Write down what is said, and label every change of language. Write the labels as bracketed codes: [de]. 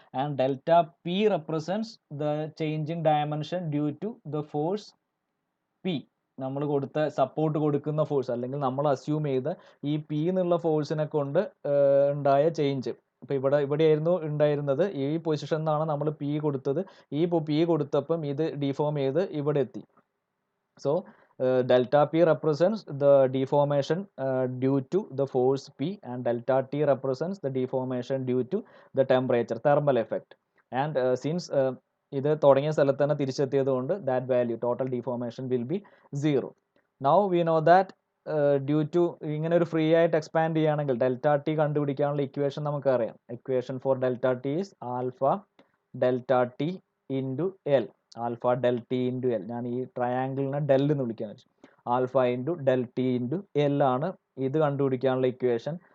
[en] And delta P represents the change in dimension due to the force P. [ml] നമ്മൾ കൊടുത്ത support കൊടുക്കുന്ന force അല്ലെങ്കിൽ നമ്മൾ അസ്യൂം ചെയ്ത ഈ പി എന്നുള്ള ഫോഴ്സിനെ കൊണ്ട് ഉണ്ടായ ചേഞ്ച്. ഇപ്പോൾ ഇവിടെയായിരുന്നു ഉണ്ടായിരുന്നത്, ഈ പൊസിഷനിൽ നിന്നാണ് നമ്മൾ പി കൊടുത്തത്. ഈ പി കൊടുത്തപ്പം ഇത് ഡിഫോം ചെയ്ത് ഇവിടെ എത്തി. [en] So delta P represents the deformation due to the force P, and delta T represents the deformation due to the temperature, thermal effect. And since [ml] ഇത് തുടങ്ങിയ സ്ഥലത്ത് തന്നെ തിരിച്ചെത്തിയത് കൊണ്ട് [en] that value, total deformation will be 0. Now we know that due to [ml] ഇങ്ങനെ ഒരു free ആയിട്ട് expand ചെയ്യുകയാണെങ്കിൽ ഡെൽറ്റ ടി കണ്ടുപിടിക്കാനുള്ള ഇക്വേഷൻ നമുക്കറിയാം. [en] Equation for delta T is alpha delta T into L. [ml] Alpha del T into L. ഞാൻ ഈ ട്രയാങ്കിളിനെ del എന്ന് വിളിക്കാൻ വെച്ചു. Alpha into del T into L ആണ് ഇത് കണ്ടുപിടിക്കാനുള്ള ഇക്വേഷൻ.